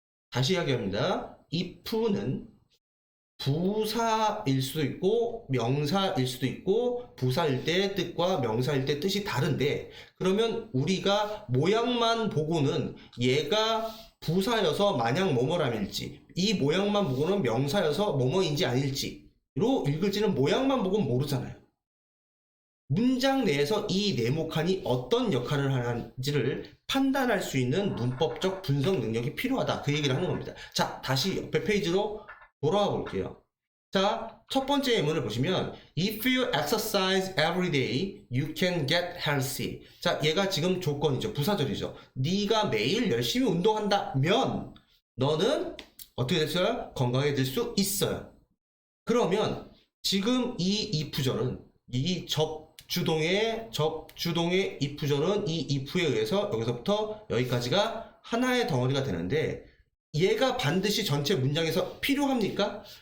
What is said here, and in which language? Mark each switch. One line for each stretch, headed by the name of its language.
Korean: 다시 이야기합니다. if는 부사일 수도 있고 명사일 수도 있고 부사일 때 뜻과 명사일 때 뜻이 다른데 그러면 우리가 모양만 보고는 얘가 부사여서 만약 뭐뭐람일지 이 모양만 보고는 명사여서 뭐뭐인지 아닐지로 읽을지는 모양만 보고는 모르잖아요. 문장 내에서 이 네모칸이 어떤 역할을 하는지를 판단할 수 있는 문법적 분석 능력이 필요하다. 그 얘기를 하는 겁니다. 자, 다시 옆에 페이지로 돌아와 볼게요. 자, 첫 번째 예문을 보시면
English: If you exercise every day, you can get healthy.
Korean: 자, 얘가 지금 조건이죠. 부사절이죠. 네가 매일 열심히 운동한다면 너는 어떻게 됐어요? 건강해질 수 있어요. 그러면 지금 이 if절은 이 접주동의 if절은 이 if에 의해서 여기서부터 여기까지가 하나의 덩어리가 되는데 얘가 반드시 전체 문장에서 필요합니까?